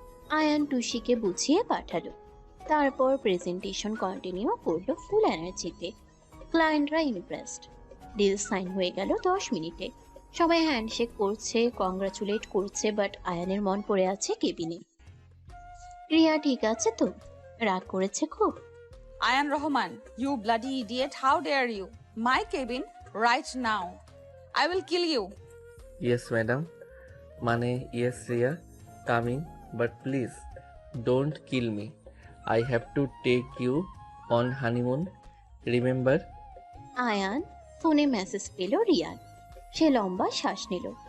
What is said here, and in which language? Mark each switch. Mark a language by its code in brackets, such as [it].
[bn] আয়ান টুসিকে বুঝিয়ে পাঠালো। তারপর প্রেজেন্টেশন কন্টিনিউ করলো ফুল এনার্জিতে। ক্লায়েন্টরা ইমপ্রেসড। ডিল সাইন হয়ে গেল 10 মিনিটে। সবাই হ্যান্ডশেক করছে, কংগ্রাচুলেট করছে, বাট আয়ানের মন পড়ে আছে কেবিনে। রিয়া ঠিক আছে তো? রাগ করেছে খুব। [en] Ayan Rahman, you bloody idiot, how dare you? My cabin right now. I will kill you. Yes madam, মানে yes Riya, coming, but please don't kill me. I have to take you on honeymoon, remember. [bn] Ayaan ফোনে message পেল রিয়ার। সে লম্বা শ্বাস নিল।